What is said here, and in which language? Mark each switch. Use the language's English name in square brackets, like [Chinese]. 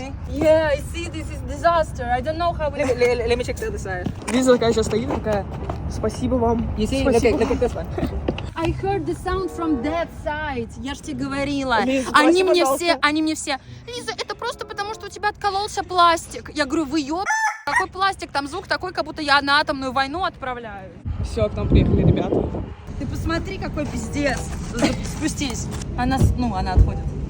[English] Yeah, I see this is disaster. I don't know how we... Let me check the other side. [Russian] Лиза такая сейчас стоит, такая: спасибо вам. [English] You see? [Russian] Спасибо. [English] Look at this one. I heard the sound from that side. [Russian] Я ж тебе говорила. Лиза, Они спроси, мне все, Лиза, это просто потому, что у тебя откололся пластик. Я говорю, вы ёб... Какой пластик? Там звук такой, как будто я на атомную войну отправляюсь. Все, к нам приехали ребята. Ты посмотри, какой пиздец. Спустись. Она отходит.